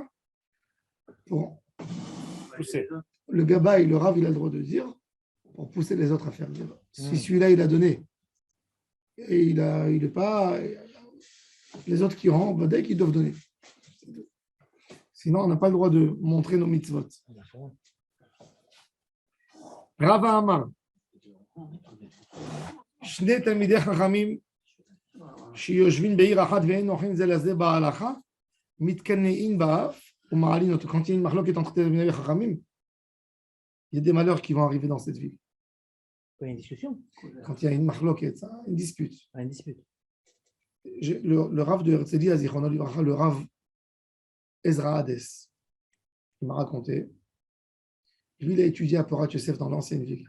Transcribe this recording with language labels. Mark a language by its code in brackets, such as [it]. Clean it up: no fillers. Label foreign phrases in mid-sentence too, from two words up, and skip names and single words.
[fr] Pour pousser. Le gaba et le rav, il a le droit de dire pour pousser les autres à faire. Si celui-là, il a donné, et il est pas. Les autres qui rentrent, dès qu'ils doivent donner. Sinon, on n'a pas le droit de montrer nos mitzvot. [he] רבא אמר. שני תלמידי חכמים שיושבים בעיר אחת ואין נוחים זה לזה בהלכה, מתקנאים באף ומעלין אותו. [fr] Quand il y a une מחלוקת entre [he] תלמידי חכמים, [fr] il y a des malheurs qui vont arriver dans cette ville. Une discussion. Quand il y a une mahloket, une dispute. Une dispute. Le Rav de Herzliya, le Rav Ezra Hades, il m'a raconté, lui, il a étudié à Porat Yosef dans l'ancienne ville.